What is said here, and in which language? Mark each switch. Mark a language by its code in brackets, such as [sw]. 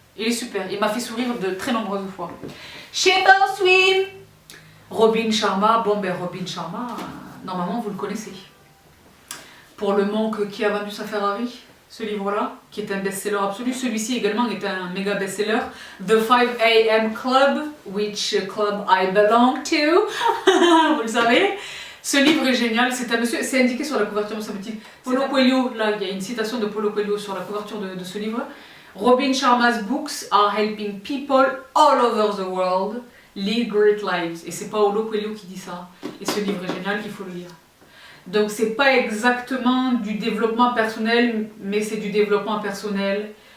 [fr] Il est super, il m'a fait sourire de très nombreuses fois. Chez Persuit, Robin Sharma. Bon ben Robin Sharma, normalement vous le connaissez. Pour le monk qui a vendu sa Ferrari, ce livre-là, qui est un best-seller absolu. Celui-ci également est un méga best-seller. [en] The 5 AM Club, which club I belong to. [fr] Vous le savez. Ce livre est génial. C'est un monsieur, c'est indiqué sur la couverture, me semble-t-il. Paulo Coelho, là, il y a une citation de Paulo Coelho sur la couverture de ce livre. [en] Robin Sharma's books are helping people all over the world lead great lives. [fr] Et c'est Paulo Coelho qui dit ça. Et ce livre est génial, il faut le lire. Donc c'est pas exactement du développement personnel, mais c'est du développement personnel.